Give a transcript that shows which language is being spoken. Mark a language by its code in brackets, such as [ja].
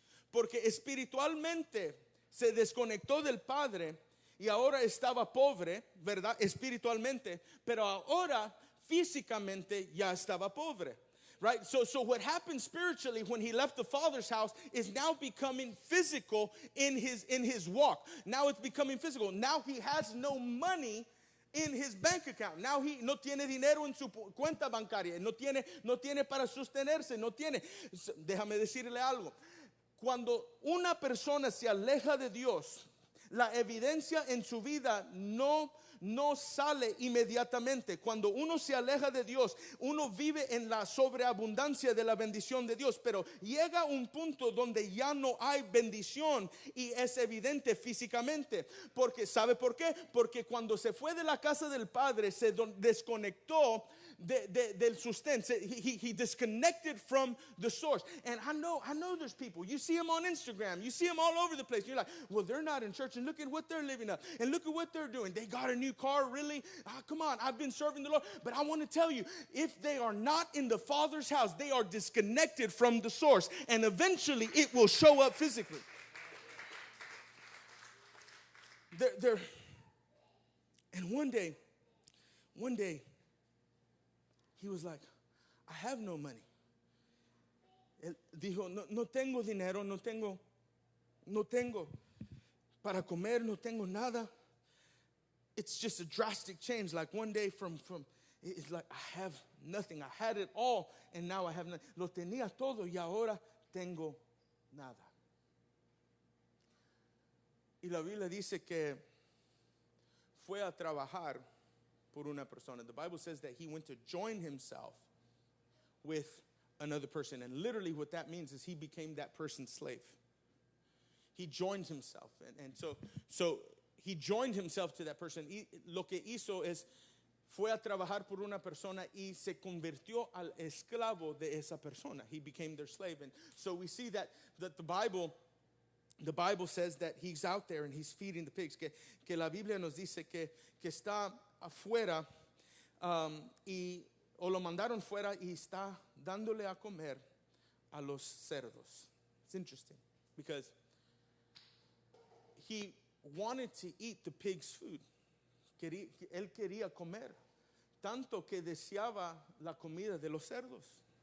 [es] Porque espiritualmente se desconectó del Padre y ahora estaba pobre, ¿verdad? Espiritualmente, pero ahora físicamente ya estaba pobre. [en] Right? So what happened spiritually when he left the Father's house is now becoming physical in his walk. Now it's becoming physical. Now he has no money in his bank account. Now he [es] no tiene dinero en su cuenta bancaria. No tiene para sostenerse. No tiene. Déjame decirle algo. Cuando una persona se aleja de Dios, la evidencia en su vida no sale inmediatamente. Cuando uno se aleja de Dios, uno vive en la sobreabundancia de la bendición de Dios, pero llega un punto donde ya no hay bendición y es evidente físicamente. Porque, ¿sabe por qué? Porque cuando se fue de la casa del Padre, se desconectó del sustento. [en] He disconnected from the source. And I know there's people, you see them on Instagram, you see them all over the place. You're like, well, they're not in church, and look at what they're living up, and look at what they're doing. They got a new car, really? Come on, I've been serving the Lord. But I want to tell you, if they are not in the Father's house, they are disconnected from the source, and eventually it will show up physically. And one day, he was like, I have no money. [es] Él dijo, no tengo dinero, no tengo para comer, no tengo nada. [en] It's just a drastic change. Like one day from it's like I have nothing. I had it all and now I have nothing. [es] Lo tenía todo y ahora tengo nada. Y la Biblia dice que fue a trabajar por una persona. [en] The Bible says that he went to join himself with another person. And literally what that means is he became that person's slave. He joined himself. And so he joined himself to that person. [es] Y lo que hizo es, fue a trabajar por una persona y se convirtió al esclavo de esa persona. [en] He became their slave. And so we see that the Bible says that he's out there and he's feeding the pigs. [es] Que la Biblia nos dice que está afuera o lo mandaron fuera y está dándole a comer a los cerdos. [en] It's interesting because he wanted to eat the pig's food. [es] Él quería comer tanto que deseaba la comida de los cerdos.